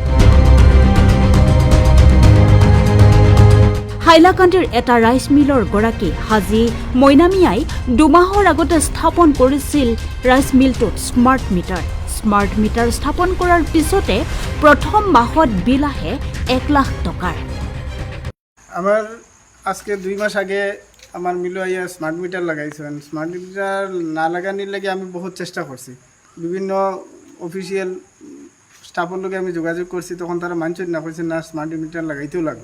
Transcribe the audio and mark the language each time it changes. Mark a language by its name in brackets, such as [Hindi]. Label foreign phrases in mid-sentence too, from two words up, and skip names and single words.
[Assamese] হাইলাকান্দিৰ এটা ৰাইচ মিলৰ গৰাকী হাজী মইনামিয়াই ২ মাহৰ আগতে স্থাপন কৰিছিল ৰাইচ মিলটোত স্মাৰ্ট মিটাৰ স্থাপন কৰাৰ পিছতে প্ৰথম মাহত বিল আহে ১ লাখ টকাৰ। [Bangla] আমার আজকে 2 মাস আগে আমার মিলো আইয়া স্মার্ট মিটার লাগাইছেন। স্মার্ট মিটার না লাগানোর লাগে আমি বহুত চেষ্টা করছি, বিভিন্ন অফিসিয়াল স্টাফের লগে আমি যোগাযোগ করছি, তখন তারা মানছেন না, কইছেন না স্মার্ট মিটার লাগাইতেও লাগবে।